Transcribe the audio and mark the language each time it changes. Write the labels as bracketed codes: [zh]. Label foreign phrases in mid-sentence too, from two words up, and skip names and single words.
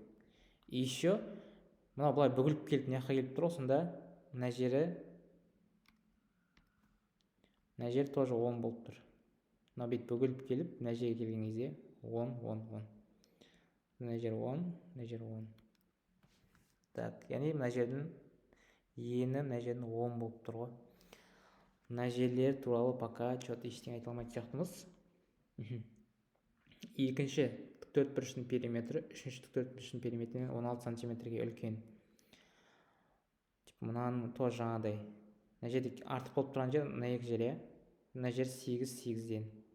[kk] Еще мына бұлай бүгіліп келіп, не жаққа келіп тұр, сонда мына жер тоже 10 болып тұр. Мына бет бүгіліп келіп, мына жерге келген кезде 10, 10, 10. мына жер 10, мына жер 10. Так, яғни мына жердің ені мына жердің 10 болып тұр ғой. Мына жерлер туралы [ru] пока что-то [kk] ештеңе айта алмайтын сияқтымыз. Екінші тіктөртбұрыштың периметрі үшінші тіктөртбұрыштың периметрінен 16 сантиметрге үлкен. Мынаның тоже жаңағыдай. Мына жерде артық болып тұрған жер мына екі жер, мына жер 8-8-ден.